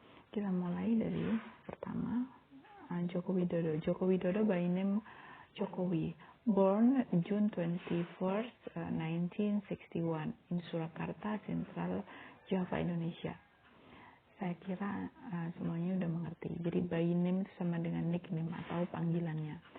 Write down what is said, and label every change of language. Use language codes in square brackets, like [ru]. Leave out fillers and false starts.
[id] Kita mulai dari pertama, Joko Widodo. [en] Joko Widodo by name Jokowi, born June 21st, 1961 in Surakarta, Central Java, Indonesia. [id] Saya kira semuanya udah mengerti. Jadi by name itu sama dengan nickname atau panggilannya.